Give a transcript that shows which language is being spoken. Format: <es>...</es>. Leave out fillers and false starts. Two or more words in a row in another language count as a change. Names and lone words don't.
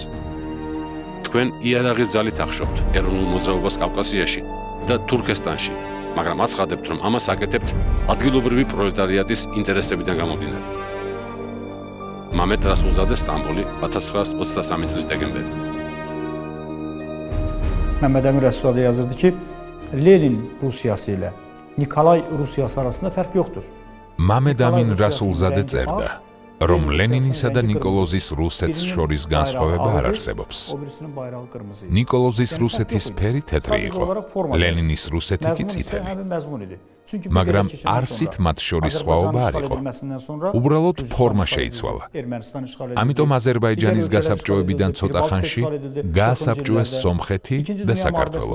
<ka>თქვენ იარაღის ძალით ახშობთ ეროვნულ მოძრაობას კავკასიაში და თურქესტანში, მაგრამ აცხადებთ, რომ ამას აკეთებთ ადგილობრივი პროლეტარიატის ინტერესებიდან გამომდინარე. მამედ რასულზადე, სტამბოლი, 1923 წლის დეკემბერი.</ka> <az>Mehmet Emin Resulade yazırdı ki, Lenin Rusiyası ilə Nikolay Rusiyası arasında fərq yoxdur.</az> <ka>Mehmet Emin Resulzade წერდა. რომ ლენინისა და ნიკოლოზის რუსეთს შორის განსხვავება არ არსებობს. ნიკოლოზის რუსეთის ფერი თეთრი იყო, ლენინის რუსეთი კი წითელი. მაგრამ არსით მათ შორის სხვაობა არ იყო. უბრალოდ ფორმა შეიცვალა. ამიტომ აზერბაიჯანის გასაბჭოებიდან ცოტა ხანში გაასაბჭოეს სომხეთი და საქართველო.</ka>